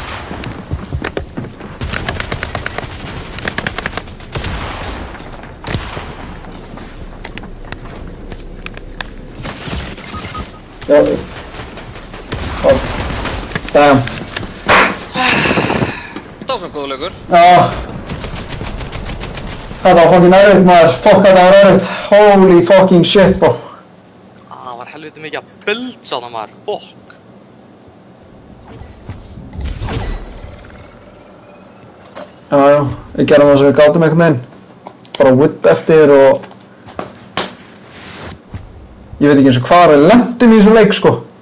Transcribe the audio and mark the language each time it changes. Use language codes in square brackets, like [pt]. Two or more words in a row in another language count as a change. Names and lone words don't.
[en] Damn. [is] Það var svona góður leikur. Já. Þetta var fucking erfitt, maður. Fuck, þetta var erfitt. [en] Holy fucking shit, bro. [is] Það var helviti mikið að builds á það maður. [en] Fuck. [is] Já. Við gerum það sem við gátum einhvern veginn. Bara whip eftir og... Ég veit ekki eins og hvar við lentum í þessu leik, sko.